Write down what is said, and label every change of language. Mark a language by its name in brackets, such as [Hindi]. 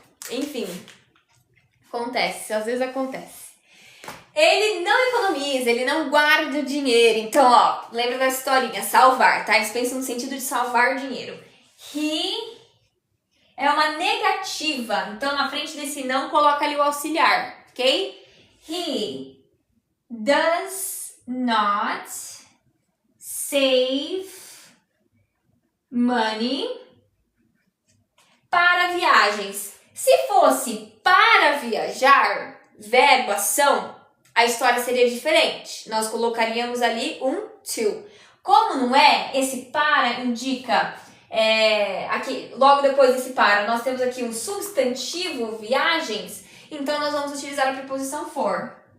[Portuguese] Enfim, acontece, às vezes acontece. Ele não economiza, ele não guarda o dinheiro. Então, ó, lembra da historinha, salvar, tá? Eles pensam no sentido de salvar dinheiro. He é uma negativa. Então, na frente desse não, coloca ali o auxiliar, ok? [English] He does not save money [Portuguese] para viagens. Se fosse para viajar, verbo, ação, a história seria diferente. Nós colocaríamos ali um to. Como não é, esse para indica... aqui, logo depois desse para, nós temos aqui um substantivo, viagens, então nós vamos utilizar a preposição for.